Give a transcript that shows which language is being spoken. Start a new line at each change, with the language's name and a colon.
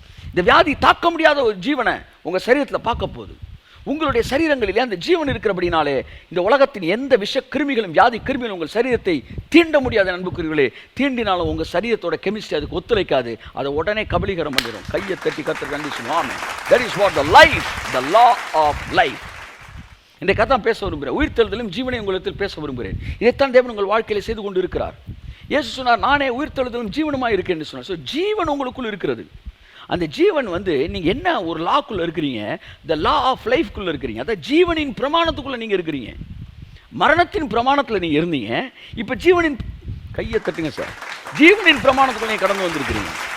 Tamil: இந்த வியாதி தாக்க முடியாத ஒரு ஜீவனை உங்கள் சரீரத்தில் பார்க்க போகுது. உங்களுடைய சரீரங்களிலே அந்த ஜீவன் இருக்கிறபடினாலே இந்த உலகத்தின் எந்த விஷ கிருமிகளும் வியாதி கிருமிகளும் உங்கள் சரீரத்தை தீண்ட முடியாத அன்புக்குரியவர்களே. தீண்டினாலும் உங்கள் சரீரத்தோட கெமிஸ்ட்ரி அதுக்கு ஒத்துழைக்காது. அதை உடனே கபலீகரம் பண்ணிடும். கையை தட்டி கர்த்தருக்கு நன்றி சொல்லுவோம்.
English: That is what the life, the law of life.
Tamil: இன்றைக்கு தான் பேச விரும்புகிறேன். உயிர்த்தெழுதலும் ஜீவனை உங்களிடத்தில் பேச விரும்புகிறேன். இதைத்தான் தேவன் உங்கள் வாழ்க்கையில் செய்து கொண்டு இருக்கிறார். இயேசு சொன்னார், நானே உயிர்த்தெழுதலும் ஜீவனுமாக இருக்கேன் என்று சொன்னார். ஸோ ஜீவன் உங்களுக்குள் இருக்கிறது. அந்த ஜீவன் வந்து நீங்கள் என்ன ஒரு லாக்குள்ளே இருக்கிறீங்க,
English: the law of லைஃப்குள்ளே
Tamil: இருக்கிறீங்க. அதாவது ஜீவனின் பிரமாணத்துக்குள்ளே நீங்கள் இருக்கிறீங்க. மரணத்தின் பிரமாணத்தில் நீங்கள் இருந்தீங்க, இப்போ ஜீவனின், கையை தட்டுங்க சார், ஜீவனின் பிரமாணத்துக்குள்ளே நீங்கள் கடந்து வந்திருக்கிறீங்க.